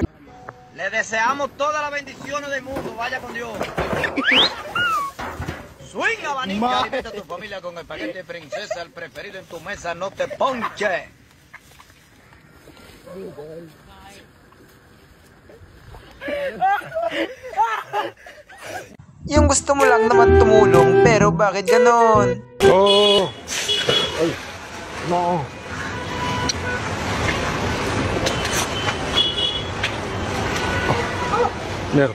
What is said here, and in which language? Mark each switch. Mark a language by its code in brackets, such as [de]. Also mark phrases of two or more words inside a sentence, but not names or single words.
[es] Le deseamos todas las bendiciones del mundo. Vaya con Dios. Swing abanica, alimenta a tu familia con el paquete princesa, el preferido en tu mesa, no te ponche. [tl] Yung gusto mo lang naman tumulong, pero bakit ganon? Oh! Ay! No! Ner.